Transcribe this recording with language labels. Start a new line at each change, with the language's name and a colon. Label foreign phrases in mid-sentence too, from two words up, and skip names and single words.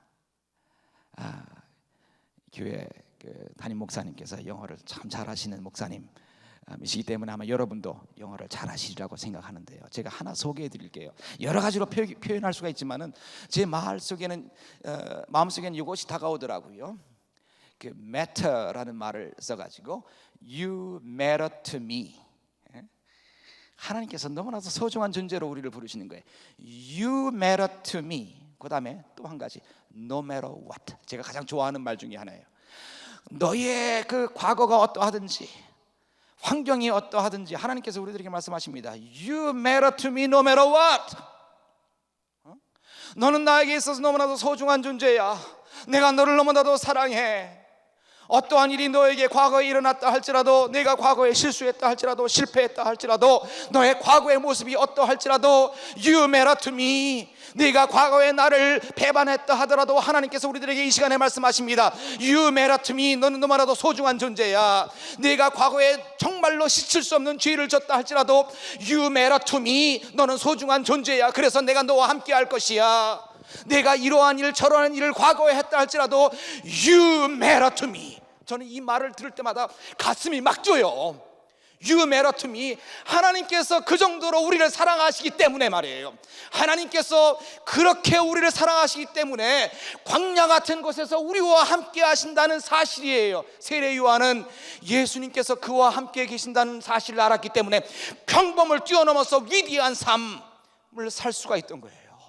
Korean: 교회 담임 목사님께서 영어를 참 잘하시는 목사님이시기 때문에 아마 여러분도 영어를 잘하시리라고 생각하는데요, 제가 하나 소개해 드릴게요. 여러 가지로 표현할 수가 있지만은 제 마음속에는 이것이 다가오더라고요. 그 matter라는 말을 써가지고
English: You matter to me.
Korean: 하나님께서 너무나도 소중한 존재로 우리를 부르시는 거예요.
English: You matter to me.
Korean: 그 다음에 또 한 가지,
English: No matter what.
Korean: 제가 가장 좋아하는 말 중에 하나예요. 너의 그 과거가 어떠하든지, 환경이 어떠하든지 하나님께서 우리들에게 말씀하십니다.
English: You matter to me no matter what.
Korean: 너는 나에게 있어서 너무나도 소중한 존재야. 내가 너를 너무나도 사랑해. 어떠한 일이 너에게 과거에 일어났다 할지라도, 내가 과거에 실수했다 할지라도, 실패했다 할지라도, 너의 과거의 모습이 어떠할지라도
English: You matter to me.
Korean: 네가 과거에 나를 배반했다 하더라도 하나님께서 우리들에게 이 시간에 말씀하십니다.
English: You matter to me.
Korean: 너는 너무나도 소중한 존재야. 네가 과거에 정말로 씻을 수 없는 죄를 졌다 할지라도
English: You matter to me.
Korean: 너는 소중한 존재야. 그래서 내가 너와 함께 할 것이야. 내가 이러한 일 저러한 일을 과거에 했다 할지라도
English: You matter to me.
Korean: 저는 이 말을 들을 때마다 가슴이 막 뛰어요.
English: You matter to me.
Korean: 하나님께서 그 정도로 우리를 사랑하시기 때문에 말이에요. 하나님께서 그렇게 우리를 사랑하시기 때문에 광야 같은 곳에서 우리와 함께 하신다는 사실이에요. 세례 요한은 예수님께서 그와 함께 계신다는 사실을 알았기 때문에 평범을 뛰어넘어서 위대한 삶을 살 수가 있던 거예요.